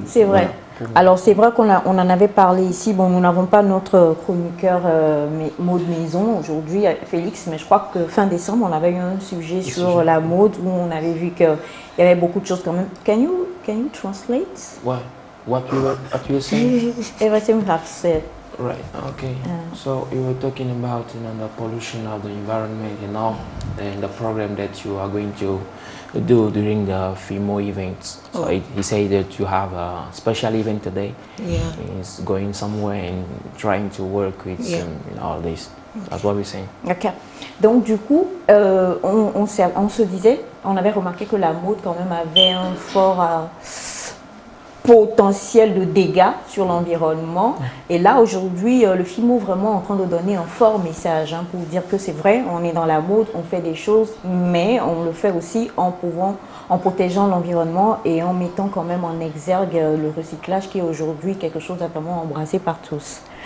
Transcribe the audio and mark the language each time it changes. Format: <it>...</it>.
<fr>C'est vrai. Voilà. Alors, c'est vrai qu'on en avait parlé ici. Bon, nous n'avons pas notre chroniqueur mode maison aujourd'hui, Félix, mais je crois que fin décembre, on avait eu un sujet sur la mode où on avait vu qu'il y avait beaucoup de choses quand même.</fr> <en>Can you translate? What you were saying? Everything we have said. Right, okay. So you were talking about the pollution of the environment and the program that you are going to do during the FIMO events. So he said that you have a special event today. Yeah. He's going somewhere and trying to work with all this. That's what we're saying. Ok.</en> <fr>Donc du coup, on se disait, on avait remarqué que la mode quand même avait un fort potentiel de dégâts sur l'environnement. Et là, aujourd'hui, le FIMO vraiment en train de donner un fort message pour dire que c'est vrai, on est dans la mode, on fait des choses, mais on le fait aussi en protégeant l'environnement et en mettant quand même en exergue le recyclage qui est aujourd'hui quelque chose à vraiment embrasser par tous.</fr>